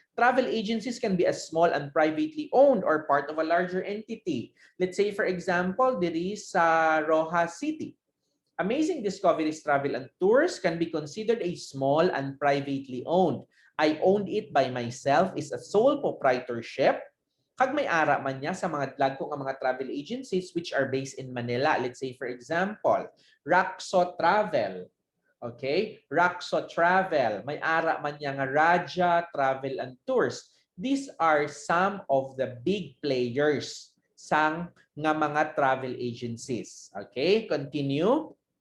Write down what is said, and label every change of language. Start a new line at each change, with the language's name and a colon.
English: Travel agencies can be as small and privately owned or part of a larger entity. Let's say, for example,
Hiligaynon: diri sa Rojas City.
English: Amazing Discoveries Travel and Tours can be considered a small and privately owned. I owned it by myself is a sole proprietorship.
Hiligaynon: Kag may ara man niya sa mga dagko nga mga travel agencies which are based in Manila.
English: Let's say, for example, Raxo Travel.
Hiligaynon: Okay? Raxo Travel. May ara man niya nga Raja Travel and Tours.
English: These are some of the big players
Hiligaynon: sang nga mga
English: travel agencies. Okay? Continue.